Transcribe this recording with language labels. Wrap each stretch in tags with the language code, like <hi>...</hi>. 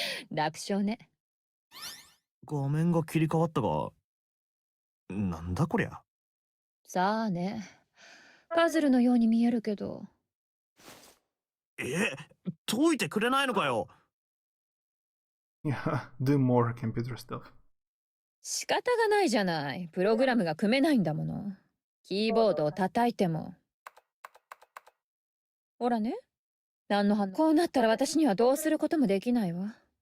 <ja>楽勝ね。画面が切り替わったが、なんだこりゃ。さあね、パズルのように見えるけど。解いてくれないのかよ。</ja> <en>Yeah, do more computer stuff.</en> <ja>仕方がないじゃない。プログラムが組めないんだもの。キーボードを叩いても。ほらね。何の反応。こうなったら私にはどうすることもできないわ。</ja>